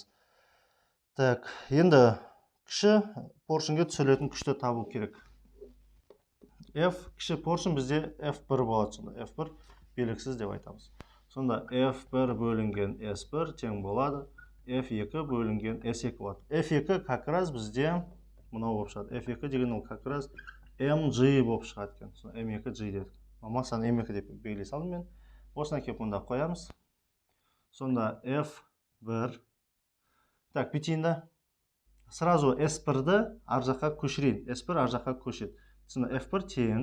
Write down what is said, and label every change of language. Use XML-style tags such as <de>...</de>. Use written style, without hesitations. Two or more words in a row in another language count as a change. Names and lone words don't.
<kk>Так, енді кіші поршынға түсірілетін күшті табу керек. F кіші поршын бізде F1 болады. Сонда F1 белгісіз деп айтамыз. Сонда F1 бөлінген S1 тең болады. F2 бөлінген S2 болады. F2</kk> <ru>как раз</ru> <kk>бізде мынау болып шығады. F2 деген ол</kk> <ru>как раз</ru> <kk>mg болып шығады екен. Сонда m2g дедік. Массаны m2 деп белгілей салдым мен. Осына кеп мұнда қоямыз. Сонда F1. Так, бүйтейін да. Сразу S1-ді ар жаққа көшірейін. S1 ар жаққа көшеді. Сонда F1 тең.</kk>